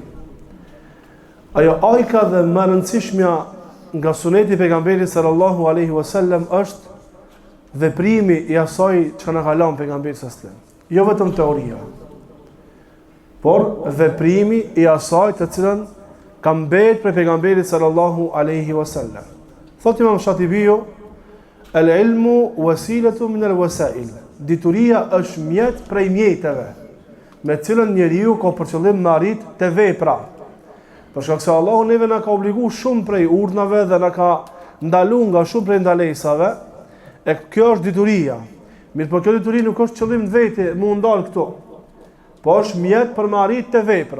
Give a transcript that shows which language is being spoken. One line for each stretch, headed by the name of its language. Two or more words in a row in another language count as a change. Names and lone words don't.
Albanian: Ajo ajka dhe më rëndësishmja nga suneti i pejgamberit
Arabic: صلى الله عليه وسلم
Albanian: është veprimi i asaj që na ka lënë pejgamberi
Arabic: صلى الله عليه وسلم.
Albanian: Jo vetëm teoria, por veprimi i asaj të cilën ka mbetë për pejgamberit
Arabic: صلى الله عليه وسلم.
Albanian: Thotë Imam Shatibiu:
Arabic: العلم وسيلة من الوسائل.
Albanian: Dituria është mjet prej mjeteve, me cilën njeriu ka për qëllim me arrit të vepra. Për shkak se Allahu neve na ka obliguar shumë prej urdhnave dhe na ka ndaluar nga shumë prej ndalesave, e kjo është dituria. Mirë, por kjo dituri nuk është qëllim në vetë, më ndal këtu, po është mjet për me arrit të vepra.